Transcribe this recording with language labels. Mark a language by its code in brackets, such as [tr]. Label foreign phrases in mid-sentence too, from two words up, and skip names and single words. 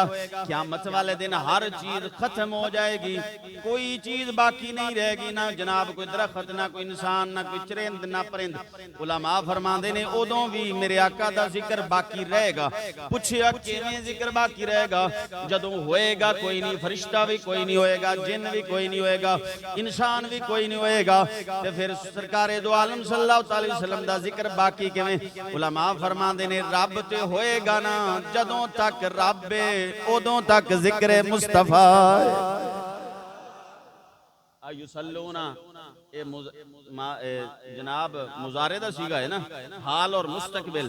[ur] قیامت والے دن ہر چیز ختم ہو جائے گی کوئی چیز باقی نہیں رہے گی نہ جناب کوئی درخت نہ کوئی انسان نہ کوئی چرند نہ پرند. [pa] علما فرماندے نے اودوں بھی میرے آقا دا ذکر باقی رہے گا. پچھیا کیویں ذکر باقی رہے گا جدوں ہوئے گا کوئی نہیں فرشتہ بھی کوئی نہیں ہوئے گا جن بھی کوئی نہیں ہوئے گا انسان بھی بھی کوئی نہیں ہوئے گا تے فیر سرکارِ دو عالم [ar] صلى الله عليه وسلم [pa] دا ذکر باقی کیویں? علما فرماندے نے رب تے ہوئے گا نا جدوں تک رب ہے اودوں تک ذکرِ مصطفیٰ یصلون جناب مضارع دا صیغہ ہے نا، حال اور مستقبل.